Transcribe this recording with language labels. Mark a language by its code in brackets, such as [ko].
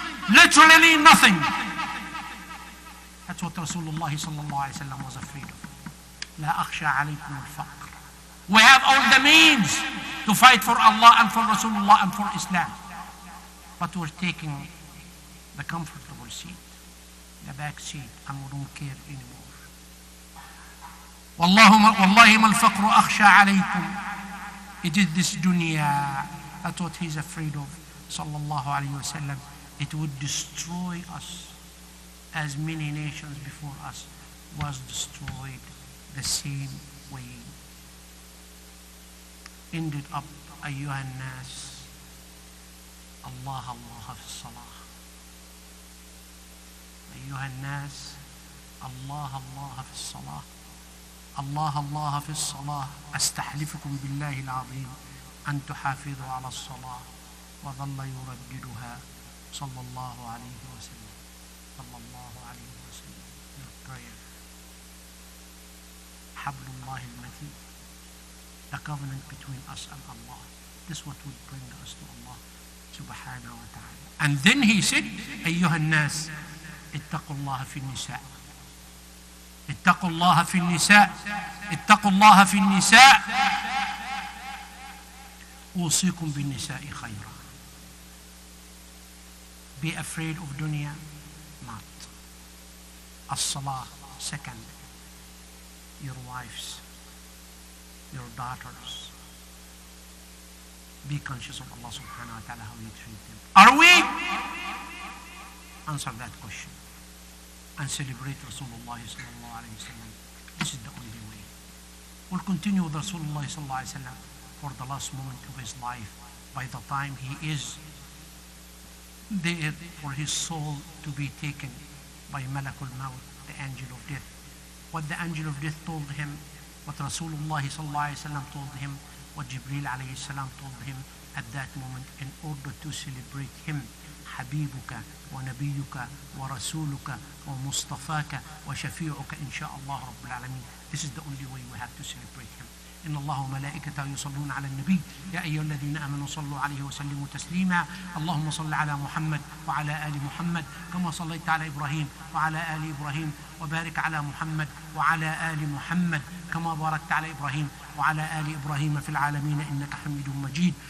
[en] Literally nothing. That's what Rasulullah sallallahu alayhi wa sallam was afraid of. [ar] لا أخشى عليكم الفقر. [en] We have all the means to fight for Allah and for Rasulullah and for Islam. But we're taking the comfortable seat, the back seat, and we don't care anymore. [ar] والله ما الفقر أخشى عليكم. [en] It is this dunya. That's what he's afraid of, sallallahu alayhi wa sallam. It would destroy us as many nations before us was destroyed the same way. Ended up, [ar] أيها الناس, الله الله في الصلاة. أيها الناس, الله الله في الصلاة. الله الله في الصلاة. أستحلفكم بالله العظيم أن تحافظوا على الصلاة. وظل يرددها صلى الله عليه وسلم. صلى الله عليه وسلم. [en] Your prayer. [ar] حبل الله المتين. [en] The covenant between us and Allah. This is what would bring us to Allah subhanahu wa ta'ala. And then he said, [ar] أيها الناس, اتقوا الله في النساء. اتقوا الله في النساء. اتقوا الله في النساء. أوصيكم بالنساء خيرا. [en] Be afraid of dunya, not. As-salah, second. Your wives, your daughters. Be conscious of Allah subhanahu wa ta'ala, how you treat them. Are we? Answer that question. And celebrate Rasulullah sallallahu alayhi wa sallam. This is the only way. We'll continue with Rasulullah sallallahu alayhi wa sallam for the last moment of his life. By the time he is there for his soul to be taken by Malakul Maut, the angel of death. What the angel of death told him, what Rasulullah sallallahu alayhi wa sallam told him, what Jibreel alayhi salam told him at that moment, in order to celebrate him. [ar] حبيبك ونبيك ورسولك ومصطفاك وشفيعك إن شاء الله رب العالمين. [en] This is the only way we have to celebrate him. [ar] إن الله وملائكته يصلون على النبي يا أيها الذين آمنوا صلوا عليه وسلموا تسليما. اللهم صل على محمد وعلى آل محمد كما صليت على إبراهيم وعلى آل إبراهيم وبارك على محمد وعلى آل محمد كما باركت على إبراهيم وعلى آل إبراهيم في العالمين إنك حميد مجيد.